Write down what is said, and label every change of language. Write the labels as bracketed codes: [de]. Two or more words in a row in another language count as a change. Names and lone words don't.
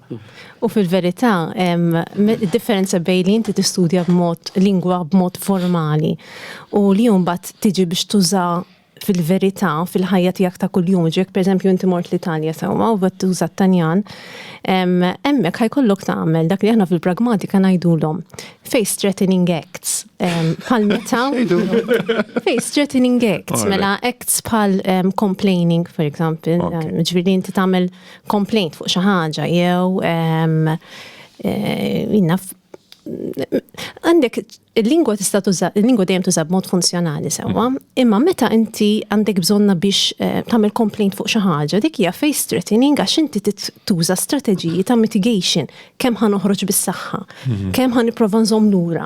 [mt] U fil-verità, differenza bejn li inti tistudja lingwa b'mod formali u li mbagħad tiġi biex tuża fil-verità, fil-ħajja tiegħek ta' kuljum, ġek pereżempju inti mort l-Italja sewwa u qed tuża t-Tanjan, hemmhekk ħajkollok tagħmel dak li aħna fil-pragmatika ngħidulhom [en] face threatening acts. [mt] Bħal meta [en] face threatening acts, mela acts bħal complaining, for example, [mt] ġifieri inti tagħmel complaint fuq xi ħaġa jew għandek il-lingwa tista' tuża, il-lingwa dejjem tuża b'mod funzjonali sewwa, imma meta inti għandek bżonna biex tagħmel complaint fuq xi ħaġa, dik hija [en] face threatening [mt] għax inti tuża strateġiji ta' mitigation, kemm ħanoħroġ bis-saħħa, kemm ħanipprova nżomm lura.